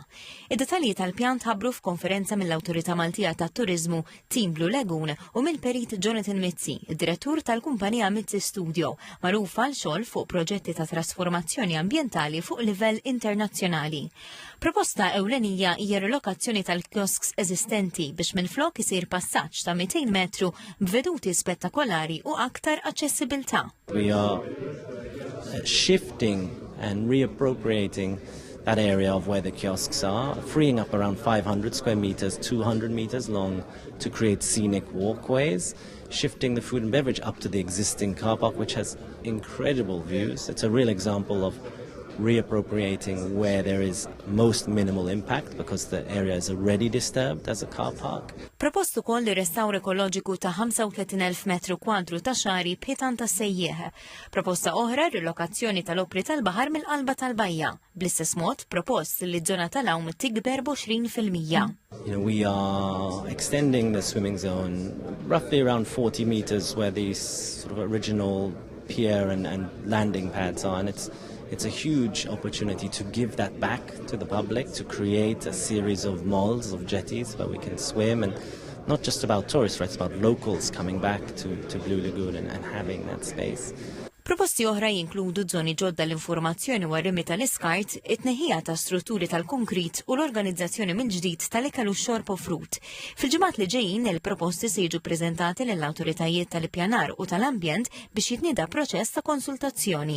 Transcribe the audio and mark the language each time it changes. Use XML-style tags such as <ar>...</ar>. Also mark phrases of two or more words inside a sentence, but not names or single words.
<mt>Id-detalji tal-pjan tħabbru f'konferenza mill-Awtorità Maltija tat-Turiżmu Team Blue Lagoon u mill-perit Jonathan Mizzi, id-direttur tal-kumpanija Mizzi Studio, magħrufa l-xogħol fuq proġetti ta' trasformazzjoni ambjentali fuq livell internazzjonali. Proposta ewlenija hija relokazzjoni tal-kiosks eżistenti biex minflok isir passaġġ ta' 200 metru b'veduti spettakolari u aktar aċċessibilità.</mt> <en>We are shifting and reappropriating that area of where the kiosks are, freeing up around 500 square meters, 200 meters long to create scenic walkways, shifting the food and beverage up to the existing car park, which has incredible views. It's a real example of reappropriating where there is most minimal impact because the area is already disturbed as a car park.</en> <mt>Propostu koll li restawr ekoloġiku ta' 35,000 metru kwadru ta' xari b'ħitan ta' sejjieħ. Proposta oħra rilokazzjoni tal-opri tal-baħar mill-qalba tal-bajja. Bl-istess mod propost li żona tal-awm tikber b'20%.</mt> <en>We are extending the swimming zone roughly around 40 meters where these sort of original pier and landing pads are, and it's a huge opportunity to give that back to the public, to create a series of malls, of jetties where we can swim, and not just about tourists, right? It's about locals coming back to Blue Lagoon and having that space.</en> <mt>Proposti oħra jinkludu żoni ġodda l-informazzjoni u għarrimi tal-iskart, it-tneħħija ta' strutturi tal-konkrit u l-organizzazzjoni mill-ġdid tal-ikel u x-xorb u frut. Fil-ġimgħat li ġejjin il-proposti se jiġu preżentati lill-awtoritajiet tal-ippjanar u tal-ambjent biex jitnieda proċess ta' konsultazzjoni.</mt>